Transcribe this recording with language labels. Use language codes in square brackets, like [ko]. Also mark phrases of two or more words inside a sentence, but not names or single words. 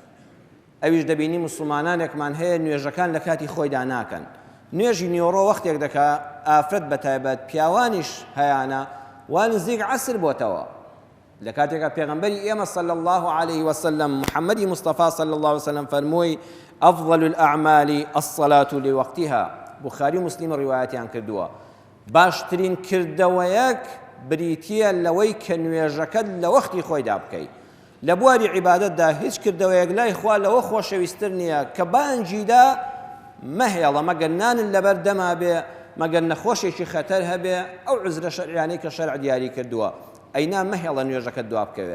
[ckb] ئەویش دەبینی مسلمانانێکمان هەیە نوێژەکان لە کاتی خۆیدا ناکەن. نوێژی نیۆڕۆ وەختێک دەکا، ئافرەت بەتایبەت پیاوانیش هەیانە، وا نزیک عەسر بۆتەوە. لە کاتێکە پێغەمبەری ئێمە [ar] صلی الله عليه وسلم [ckb] محەممەدی مستەفا [ar] صلی الله عليه وسلم [ckb] فەرمووی [ar] ئەفضل الأعمال الصلاة لوقتها. [ckb] بوخاری و مسلم ڕیوایەتیان کردووە. باشترین کردەوەیەک بریتیە لەوەی کە نوێژەکەت لە وەختی خۆیدا بکەیت. لە بواری عیبادەتدا هیچ کردەوەیەک لای خوا لەوە خۆشەویستتر نییە کە بانگیدا مەهێڵە، مەگەر نانت لەبەر دەما بێ، مەگەر نەخۆشێکی خەتەر هەبێ، ئەو عوزرە شەرعیانەی کە شەرع دیاری کردووە، ئەینا مەهێڵە نوێژەکەت دوا بکەوێ.